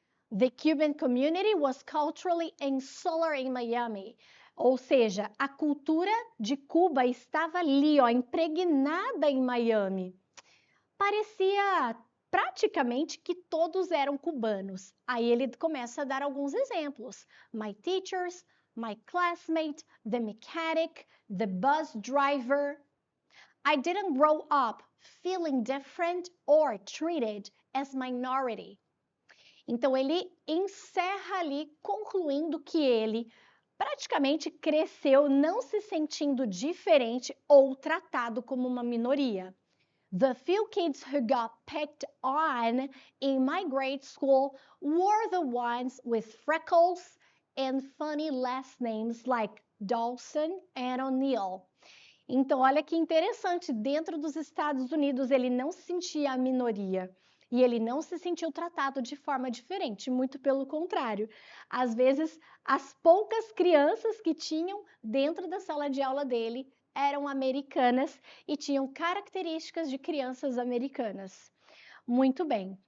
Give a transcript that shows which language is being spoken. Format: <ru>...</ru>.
<en>The Cuban community was culturally insular in Miami.</en> <pt>Ou seja, a cultura de Cuba estava ali, ó, impregnada em Miami. Parecia praticamente que todos eram cubanos. Aí ele começa a dar alguns exemplos.</pt> <en>My teachers, my classmate, the mechanic, the bus driver. I didn't grow up feeling different or treated as minority.</en> <pt>Então ele encerra ali concluindo que ele praticamente cresceu não se sentindo diferente ou tratado como uma minoria.</pt> <en>The few kids who got picked on in my grade school were the ones with freckles and funny last names like Dawson and O'Neill.</en> <pt>Então, olha que interessante, dentro dos Estados Unidos ele não se sentia a minoria e ele não se sentiu tratado de forma diferente, muito pelo contrário. Às vezes, as poucas crianças que tinham dentro da sala de aula dele eram americanas e tinham características de crianças americanas. Muito bem.</pt>